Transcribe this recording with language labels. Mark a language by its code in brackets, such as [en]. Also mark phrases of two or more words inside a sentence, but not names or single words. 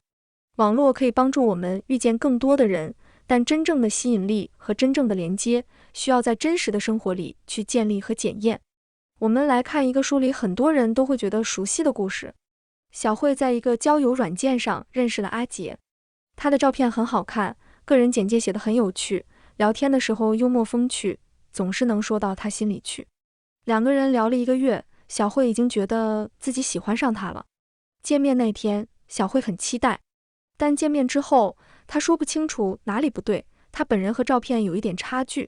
[zh] 網絡可以幫助我們遇見更多的人，但真正的吸引力和真正的連接，需要在真實的生活裡去建立和檢驗。我們來看一個書裡很多人都會覺得熟悉的故事。小慧在一個交友軟件上認識了阿杰，他的照片很好看，個人簡介寫得很有趣，聊天的時候幽默風趣，總是能說到他心裡去。2個人聊了1個月，小慧已經覺得自己喜歡上他了。見面那天，小慧很期待，但見面之後，她說不清楚哪裡不對，她本人和照片有一點差距。